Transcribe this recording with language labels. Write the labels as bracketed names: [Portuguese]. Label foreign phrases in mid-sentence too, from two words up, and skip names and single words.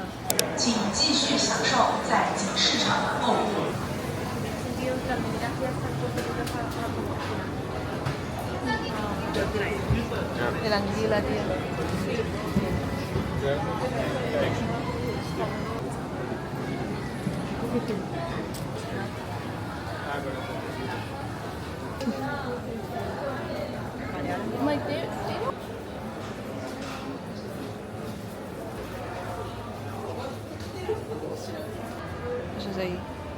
[Chinese] 请继续享受在景市场的购物。 [Spanish] De la anguila, tío. [English] Oh my God. [Spanish] Eso es de ahí.